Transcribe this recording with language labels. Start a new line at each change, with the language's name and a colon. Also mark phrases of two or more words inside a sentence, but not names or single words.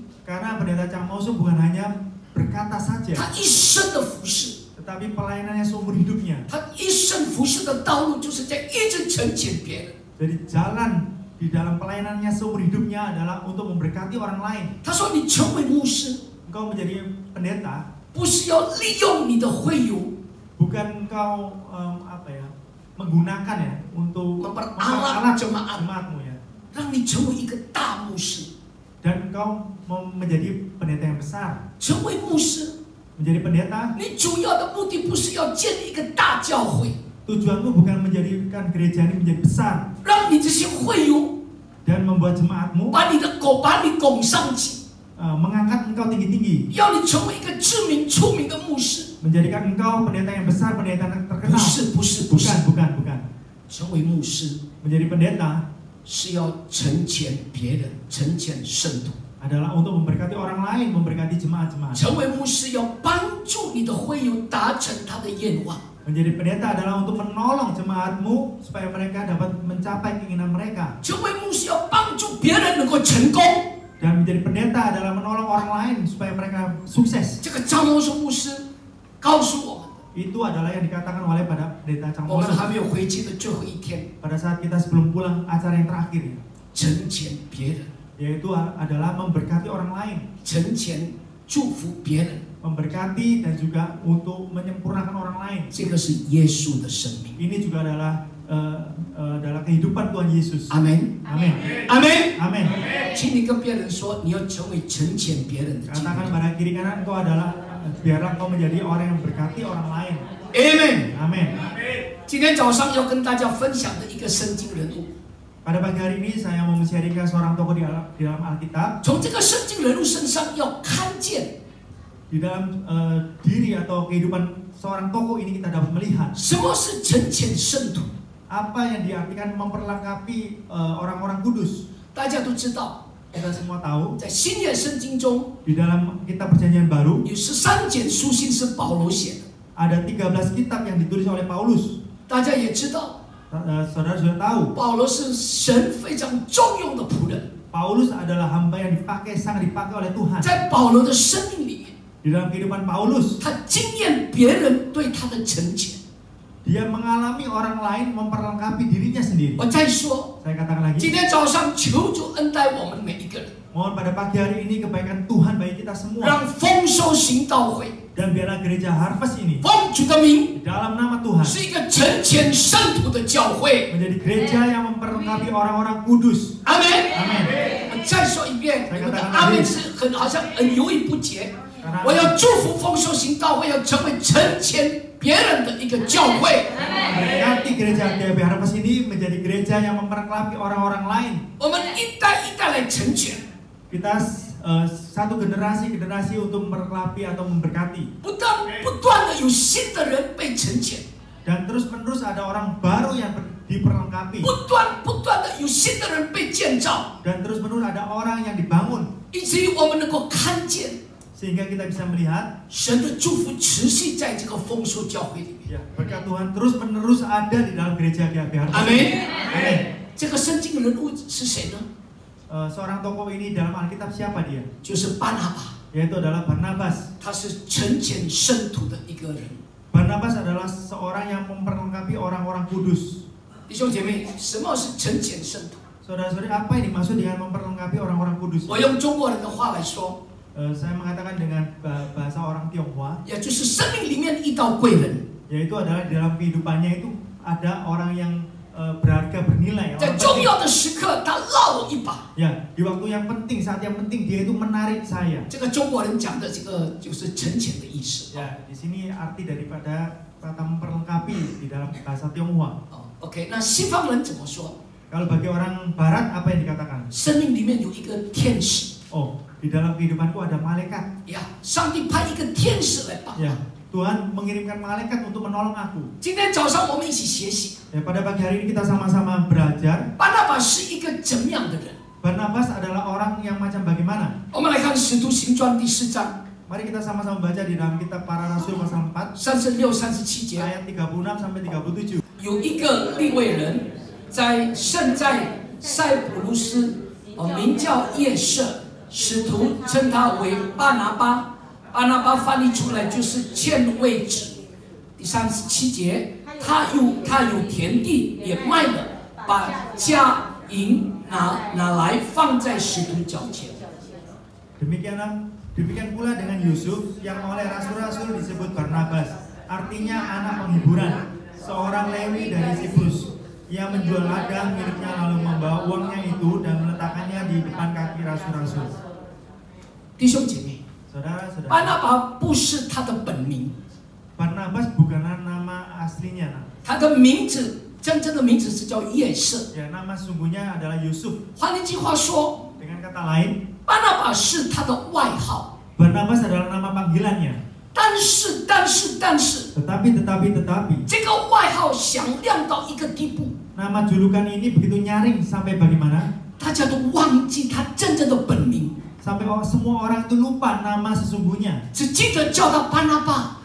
Indonesian: Karena Pendeta Chang Moso bukan hanya berkata saja,
Chinese: 他一生的服侍，
Indonesian: tetapi pelayanannya seumur hidupnya.
Chinese: 他一生服侍的道路就是在一直成全别人。
Indonesian: Jadi jalan di dalam pelayanannya seumur hidupnya adalah untuk memberkati orang lain.
Chinese: 他说：“你成为牧师，
Indonesian: Engkau menjadi pendeta
Chinese: 不是要利用你的会友
Indonesian: bukan engkau menggunakan ya untuk memperalat jemaat， jemaatmu ya,
Chinese: 让你成为一个大牧师。
Indonesian: dan engkau mau menjadi pendeta yang besar.
Chinese: 成为牧师，
Indonesian: Menjadi pendeta,
Chinese: 你主要的目的不是要建立一个大教会，
Indonesian: tujuanmu bukan menjadikan gereja ini menjadi besar
Chinese: 让你这些会友
Indonesian: dan membuat jemaatmu
Chinese: 把你拱上去，
Indonesian: mengangkat engkau tinggi-tinggi,
Chinese: 要你成为一个知名出名的牧师。
Indonesian: menjadikan engkau pendeta yang besar, pendeta yang
Chinese: 不
Indonesian: terkenal.
Chinese: 是，不是，不是，
Indonesian: Bukan.
Chinese: 成为牧师
Indonesian: Menjadi pendeta
Chinese: 是要成全别人，成全圣徒。
Indonesian: adalah untuk memberkati orang lain, memberkati jemaat-jemaat.
Chinese: 成为牧师要帮助你的会友达成他的愿望。
Indonesian: Menjadi pendeta adalah untuk menolong jemaatmu supaya mereka dapat mencapai keinginan mereka.
Chinese: 成为牧师要帮助别人能够成功。
Indonesian: Dan menjadi pendeta adalah menolong orang lain supaya mereka sukses.
Chinese: 这个张茂松牧师告诉我们，
Indonesian: Itu adalah yang dikatakan oleh pada pendeta Chang
Chinese: 我们 Moso 还没有回去的最后一天，
Indonesian: pada saat kita sebelum pulang acara yang terakhir,
Chinese: 成全别人，
Indonesian: yaitu adalah memberkati orang lain,
Chinese: 成全祝福别人，
Indonesian: memberkati dan juga untuk menyempurnakan orang lain.
Chinese: 这个是耶稣的生命。
Indonesian: Ini juga adalah kehidupan Tuhan Yesus.
Chinese: 阿门，
Indonesian: Amin.
Chinese: 阿门。
Indonesian: Amin.
Chinese: 请你跟别人说，你要成为成全别人的基督
Indonesian: Katakan
Chinese: 徒。
Indonesian: pada kiri kanan engkau adalah biarlah engkau menjadi orang yang berkati orang lain.
Chinese: Amen。
Indonesian: Amin.
Chinese: 今天早上要跟大家分享的一个圣经人物，
Indonesian: Pada pagi hari ini saya mau men-sharingkan seorang tokoh di dalam Alkitab.
Chinese: 从这个圣经人物身上要看见
Indonesian: Di dalam diri atau kehidupan seorang tokoh ini kita dapat melihat
Chinese: 什么是成全圣徒。
Indonesian: apa yang diartikan memperlengkapi orang-orang kudus.
Chinese: 大家都知道，
Indonesian: Kita semua tahu
Chinese: 在新约圣经中
Indonesian: di dalam kitab Perjanjian Baru
Chinese: 有13卷书信是保罗写的，
Indonesian: ada 13 kitab yang ditulis oleh Paulus.
Chinese: 大家也知道，
Indonesian: Saudara sudah tahu
Chinese: 保罗是神非常重用的仆人，
Indonesian: Paulus adalah hamba yang sangat dipakai oleh Tuhan.
Chinese: 在保罗的生命里面，
Indonesian: Di dalam kehidupan Paulus
Chinese: 他经验别人对他的成全。
Indonesian: dia mengalami orang lain memperlengkapi dirinya sendiri.
Chinese: 我再说，
Indonesian: Saya katakan
Chinese: 今
Indonesian: lagi,
Chinese: 天早上求主恩待我们每一个人，
Indonesian: mohon pada pagi hari ini kebaikan Tuhan bagi kita semua.
Chinese: 让丰收行道会
Indonesian: Dan biarlah gereja Harvest ini
Chinese: 奉主的名
Indonesian: di dalam nama Tuhan
Chinese: 是一个成全圣徒的教会。
Indonesian: menjadi gereja yang memperlengkapi orang-orang kudus.
Chinese: 阿门。
Indonesian: Amin.
Chinese: 我再说一遍，你们的阿门是好像很犹豫不决。我要祝福丰收行道会要成为成全别人的一个教会。
Indonesian: Berkati gereja GAB Harvest ini menjadi gereja yang memperlengkapi orang-orang lain.
Chinese: 我们一代一代来成全。
Indonesian: Kita satu generasi untuk memperlapi atau memberkati.
Chinese: 不断的有新的人被成全，
Indonesian: Dan terus-menerus ada orang baru yang diperlengkapi.
Chinese: 不断的有新的人被建造，
Indonesian: Dan terus-menerus ada orang yang dibangun.
Chinese: 以至于我们能够看见
Indonesian: Sehingga kita bisa melihat
Chinese: 神的祝福持续在这个丰收教会里面。
Indonesian: ya, berkat Tuhan terus-menerus ada di dalam gereja GHB Harmoni.
Chinese: 阿门。
Indonesian: Amin.
Chinese: 这个圣经人物是谁呢？
Indonesian: Seorang tokoh ini dalam Alkitab siapa dia?
Chinese: 就是巴拿巴，
Indonesian: Yaitu adalah Barnabas.
Chinese: 他是成全圣徒的一个人。
Indonesian: Barnabas adalah seorang yang memperlengkapi orang-orang kudus.
Chinese: 弟兄姐妹，什么是成全圣徒？
Indonesian: Saudara-saudari, apa yang dimaksud dengan memperlengkapi orang-orang kudus?
Chinese: 我用中国人的话来说，
Indonesian: Saya mengatakan dengan bahasa orang Tionghoa,
Chinese: 也就是生命里面遇到贵人，
Indonesian: yaitu adalah di dalam kehidupannya itu ada orang yang berharga bernilai.
Chinese: 在
Indonesian: Orang
Chinese: 重
Indonesian: penting.
Chinese: 要的时刻他拉我一把。
Indonesian: Ya, di waktu yang penting, saat yang penting dia itu menarik saya.
Chinese: 这个中国人讲的这个就是成全的意思。
Indonesian: Ya, di sini arti daripada kata memperlengkapi di dalam bahasa Tionghoa.
Chinese: 哦 ，OK， 那西方人怎么说？
Indonesian: Kalau bagi orang Barat apa yang dikatakan?
Chinese: 生命里面有一个天使，
Indonesian: Oh, di dalam kehidupanku ada malaikat.
Chinese: 呀，上帝派一个天使来帮。
Indonesian: Ya, Tuhan mengirimkan malaikat untuk menolong aku.
Chinese: 今天早上我们一起学习，
Indonesian: Ya, pada pagi hari ini kita sama-sama belajar.
Chinese: 巴拿巴是一个怎么样的人？
Indonesian: Barnabas adalah orang yang macam bagaimana?
Chinese: 我们来看《使徒行传》第4章
Indonesian: Mari kita sama-sama baca di dalam kitab Para Rasul pasal 4
Chinese: 36、37节，
Indonesian: ayat 36 sampai 37.
Chinese: 有一个利未人胜在塞浦路斯，名叫叶瑟，使徒称他为巴拿巴。巴拿巴翻译出来就是欠位子。第37节，他有田地也卖了，把家银拿来放在使徒脚前。
Indonesian: Demikian pula dengan Yusuf yang oleh rasul-rasul disebut Barnabas, artinya anak penghiburan, seorang Lewi dari Siprus. Ia menjual ladang miliknya lalu membawa uangnya itu dan meletakkannya di depan kaki rasul-rasul.
Chinese: 弟兄姐妹，
Indonesian: Saudara-saudara,
Chinese: 巴拿巴不是他的本名，
Indonesian: Barnabas bukanlah nama aslinya, nah.
Chinese: 他的名字真正的名字是叫叶瑟。
Indonesian: Ya, nama sungguhnya adalah Yusuf.
Chinese: 换一句话说，
Indonesian: Dengan kata lain,
Chinese: 巴拿巴是他的外号。
Indonesian: Barnabas adalah nama panggilannya.
Chinese: 但是，
Indonesian: Tetapi
Chinese: 这个外号响亮到一个地步，
Indonesian: nama julukan ini begitu nyaring sampai bagaimana?
Chinese: 大家都忘记他真正的本名，
Indonesian: Sampai semua orang itu lupa nama sesungguhnya.
Chinese: 只记得叫他巴拿巴。